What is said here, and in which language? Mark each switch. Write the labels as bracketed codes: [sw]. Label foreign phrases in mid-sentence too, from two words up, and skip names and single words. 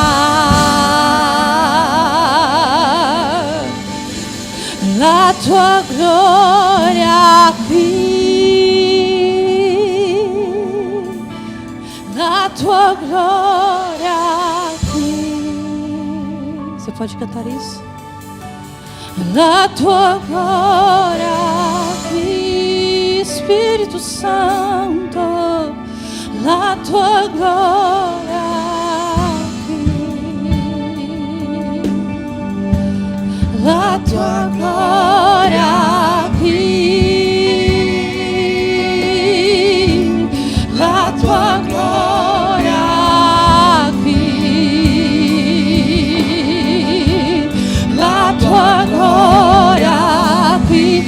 [it] La tua gloria qui, la tua gloria qui. [pt] Você pode cantar isso? [it] La tua gloria qui, Santo, la tua gloria qui, la tua gloria qui, la tua gloria qui, la tua gloria qui.